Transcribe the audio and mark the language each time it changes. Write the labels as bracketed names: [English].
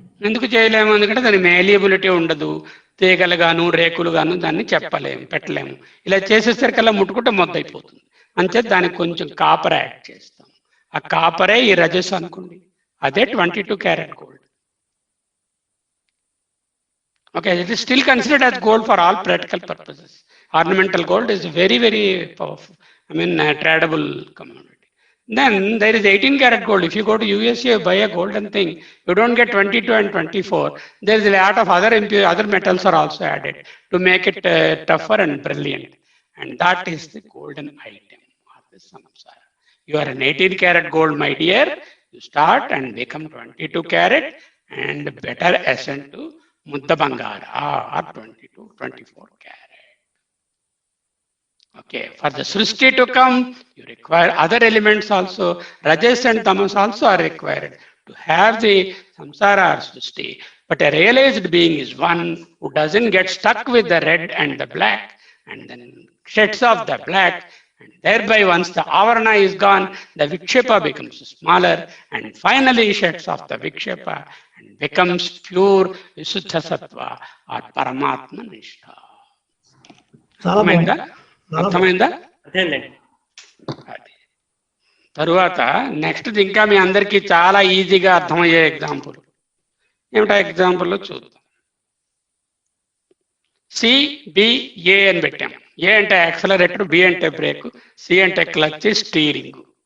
[Telugu] ఎందుకు చేయలేము? ఎందుకంటే దాని మేలియబిలిటీ ఉండదు. తీగలు గాను రేకులు గాను దాన్ని చెప్పలేము, పెట్టలేము. ఇలా చేసేసరికల్లా ముట్టుకుంటే మొద్దైపోతుంది. అంచేది దానికి కొంచెం కాపర్ యాడ్ చేస్తాం. ఆ కాపరే ఈ రజస్ అనుకోండి, అదే 22 carat gold. [English] Okay, it is still considered as gold for all practical purposes. Ornamental gold is very, very powerful. Tradable commodity. Then there is 18 karat gold. If you go to USA, buy a golden thing, you don't get 22 and 24. There is a lot of other metals are also added to make it tougher and brilliant. And that is the golden item of the samsara. You are an 18 karat gold, my dear. You start and become 22 karat and better ascend to [Telugu] ముద్ద బంగారు are 22-24 carat. [English] Okay, for the Srishti to come, you require other elements also. Rajas and Tamas also are required to have the samsara or Srishti. But a realized being is one who doesn't get stuck with the red and the black and then sheds off the black. And thereby, once the avarana is gone, the vikshepa becomes smaller and finally sheds off the vikshepa and becomes pure Visuddha Sattva or Paramatma Nishtha. [Telugu] చాలా బాగుంది. అర్థమైందా? అదేనండి. అది తరువాత next ఇంకా మీ అందరికీ చాలా ఈజీగా అర్థమయ్యే ఎగ్జాంపుల్ ఏమిటా ఎగ్జాంపుల్ చూద్దాం. సిబిఏ అని పెట్టాం. ఏ అంటే యాక్సలరేటర్, బి అంటే బ్రేక్, సి అంటే క్లచ్, స్టీరింగ్.